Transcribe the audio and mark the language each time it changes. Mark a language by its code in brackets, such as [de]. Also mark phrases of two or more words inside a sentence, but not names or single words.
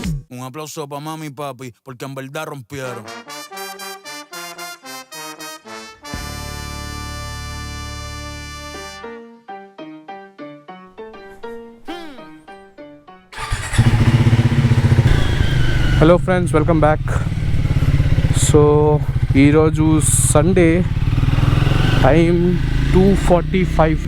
[es] Un aplauso para mami y papi, porque en verdad rompieron. [en] hello friends, welcome back. [te] సో ఈరోజు సండే, టైం 2:45.